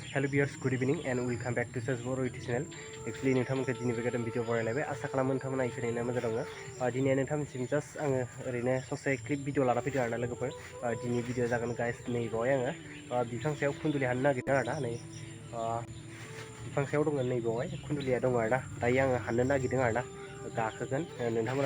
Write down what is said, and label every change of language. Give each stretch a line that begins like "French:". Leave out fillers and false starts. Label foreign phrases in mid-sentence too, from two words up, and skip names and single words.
English: Hello viewers, good evening and welcome back to Zest Boro YouTube channel.
Bodo: Actually नोंथांमोनखौ दिनैबो गोदान भिडिअ बरायलायबाय आसा खालामो नोंथांमोना इसोरैनो मोजां दङ। दिनै नोंथांमोनसिम जास्ट आङो ओरैनो ससे
English: clip video
Bodo: लाना फैदों आरोना लोगोफोर। दिनै भिडिअ जागोन गाइस नै बावहाय आङो बिफां सायाव खुन्दुलि हाननो नागिरदों आरोना नै बिफां सायाव दङ नै बावहाय खुन्दुलिया दङ आरोना दायो आङो हाननो नागिरदों आरोना गाखोगोन नोंथांमोना